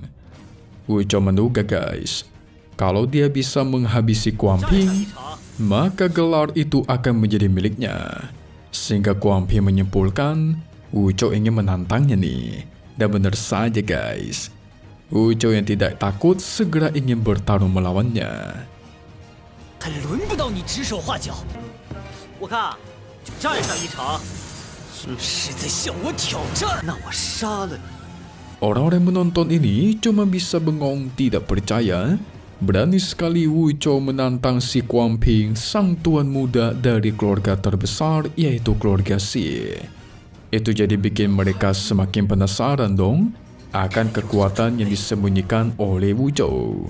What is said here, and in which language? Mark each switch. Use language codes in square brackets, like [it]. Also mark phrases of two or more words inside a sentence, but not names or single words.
[id] Wuchou menduga guys, kalau dia bisa menghabisi Kuang Ping, maka gelar itu akan menjadi miliknya. Sehingga Guang Ping menyimpulkan Wu Zhou ingin menantangnya nih. Dan benar saja guys, Wu Zhou yang tidak takut segera ingin bertarung melawannya. [zh] 还轮不到你指手画脚，我看战上一场，是在向我挑战。那我杀了你。 [id] Orang-orang menonton ini cuma bisa bengong tidak percaya. Berani sekali Wu Zhou menantang si Guang Ping, sang tuan muda dari keluarga terbesar yaitu keluarga Xie. Itu jadi bikin mereka semakin penasaran dong akan kekuatan yang disembunyikan oleh Wu Zhou.